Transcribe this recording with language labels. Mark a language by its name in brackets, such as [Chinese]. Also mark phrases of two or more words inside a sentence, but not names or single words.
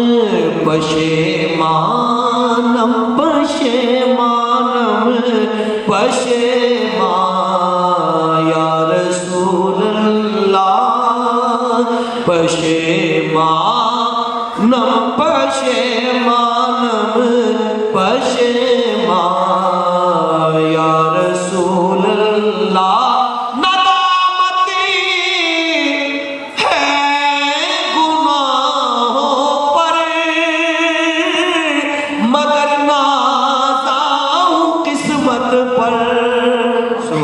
[Persian] پشیمانم پشیمانم پشیمان [Arabic] یا رسول [Urdu] اللہ [Persian] پشیمانم پشیمانم پشیمان [Arabic] یا رسول اللہ [Urdu] ندامتی ہے گناہوں پر مگر نازا ہوں قسمت پر